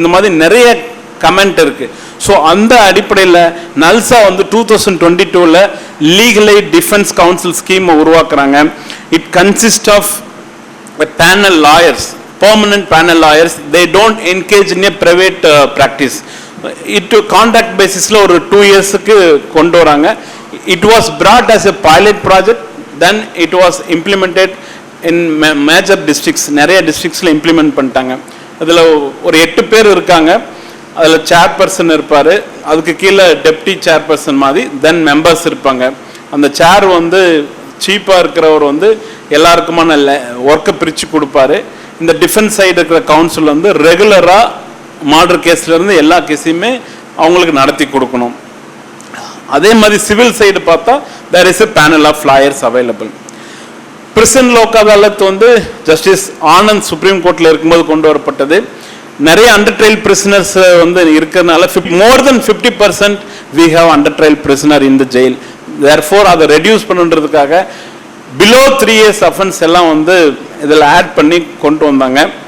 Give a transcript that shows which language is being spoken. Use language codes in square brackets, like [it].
[ta] இந்த மாதிரி நிறைய கமெண்ட் இருக்குது. ஸோ அந்த அடிப்படையில் நல்சா வந்து 2022ல் லீகல் எய்ட் டிஃபென்ஸ் கவுன்சில் ஸ்கீமை உருவாக்குறாங்க. [en] It consist of panel lawyers, permanent panel lawyers. They don't engage in a private practice. [ta] Contract பேசிஸில் ஒரு 2 இயர்ஸுக்கு கொண்டு வராங்க. [en] It was brought as a pilot project, then it was implemented in major districts. [ta] நிறைய டிஸ்ட்ரிக்ட்ஸில் implement பண்ணிட்டாங்க. அதில் ஒரு 8 பேர் இருக்காங்க. அதில் சேர்பர்சன் இருப்பார், அதுக்கு கீழே டெப்டி சேர்பர்சன் மாதிரி, தென் மெம்பர்ஸ் இருப்பாங்க. அந்த சேர் வந்து சீப்பாக இருக்கிறவர் வந்து எல்லாருக்குமான ஒர்க்கை பிரித்து கொடுப்பாரு. இந்த டிஃபென்ஸ் சைடு இருக்கிற கவுன்சில் வந்து ரெகுலராக மர்டர் கேஸ்லேருந்து எல்லா கேஸையுமே அவங்களுக்கு நடத்தி கொடுக்கணும். அதே மாதிரி சிவில் சைடு பார்த்தா [en] there is a panel of lawyers available. [ta] Prison Lok Adalat வந்து ஜஸ்டிஸ் ஆனந்த் சுப்ரீம் கோர்ட்டில் இருக்கும்போது கொண்டு வரப்பட்டது. [en] நிறைய under trial prisoners [ta] வந்து இருக்கிறதுனால [en] More than 50% we have under trial prisoner in the jail. [ta] therefore அதை ரெடியூஸ் பண்ணுன்றதுக்காக பிலோ 3 years அஃபென்ஸ் எல்லாம் வந்து இதில் ஆட் பண்ணி கொண்டு வந்தாங்க.